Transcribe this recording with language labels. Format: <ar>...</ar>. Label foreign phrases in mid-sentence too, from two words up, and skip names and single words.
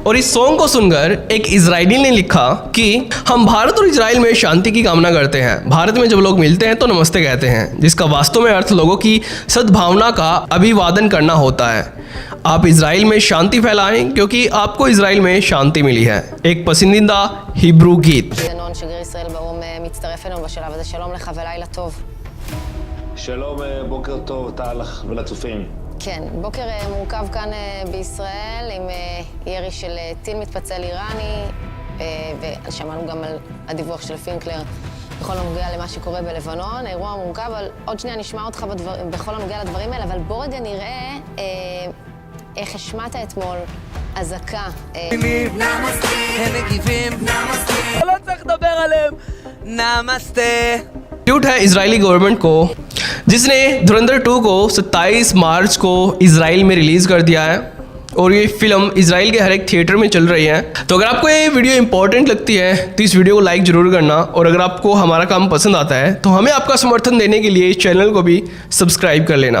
<hi>और इस सॉन्ग को सुनकर एक इजरायली ने लिखा कि हम भारत और इजराइल में शांति की कामना करते हैं। भारत में जब लोग मिलते हैं तो नमस्ते कहते हैं, जिसका वास्तव में अर्थ लोगों की सद्भावना का अभिवादन करना होता है। आप इजराइल में शांति फैलाएं क्योंकि आपको इजराइल में शांति मिली है। एक पसंदीदा हिब्रू गीत।</hi> <he>דנון, שגריר ישראל באו"ם, מצטרף אלינו בשלב הזה. שלום לך ולילה טוב. שלום, בוקר טוב, טל ולצופים. כן, בוקר מורכב כאן בישראל עם ירי של טיל מתפצל איראני, ושמענו גם על הדיווח של פינקלר בכל הנוגע למה שקורה בלבנון, האירוע מורכב, אבל עוד שנייה נשמע אותך בכל הנוגע לדברים האלה, אבל בוא רגע נראה איך השמעת אתמול אזעקה. נמסטה. הם מגיבים. נמסטה. לא צריך לדבר עליהם. נמסטה.</he> <hi>ट्यूट है इजरायली गवर्नमेंट को, जिसने धुरंधर 2 को 27 मार्च को इजराइल में रिलीज कर दिया है, और ये फिल्म इजराइल के हर एक थिएटर में चल रही है। तो अगर आपको ये वीडियो इंपॉर्टेंट लगती है तो इस वीडियो को लाइक जरूर करना, और अगर आपको हमारा काम पसंद आता है तो हमें आपका समर्थन देने के लिए इस चैनल को भी सब्सक्राइब कर लेना।</hi>